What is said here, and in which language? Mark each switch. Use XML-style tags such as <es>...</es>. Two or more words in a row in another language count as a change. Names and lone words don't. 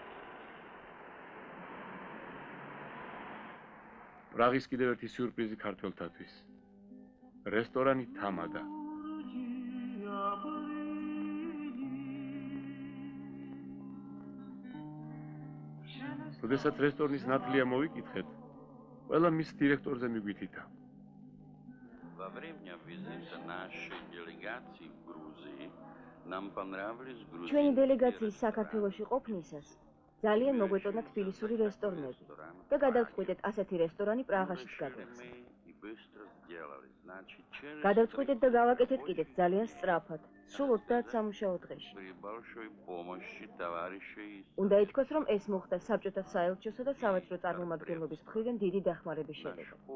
<ka>პრაღის კიდევ ერთი სიურპრიზი ქართველთათვის. რესტორანი თამადა. როდესაც რესტორნის ნათლია მოვიკითხეთ, ყველა მის დირექტორზე მიგვითითა.</ka> <ru>Во время визита нашей делегации в Грузии нам понравились грузинские</ru> <ka>ჩვენი დელეგაციის საქართველოში ყოფნისას ძალიან მოგვეწონა თბილისური რესტორნები და გადავწყვიტეთ ასეთი რესტორანი პრაღაშიც გადავხსნათ. გადავწყვიტეთ და გავაკეთეთ კიდეც ძალიან სწრაფად, სულ 30 სამუშაო დღეში. უნდა ითქვას, რომ ეს მოხდა საბჭოთა საელჩოსა და სავაჭრო წარმომადგენლობის მხრიდან დიდი დახმარების შედეგად.</ka>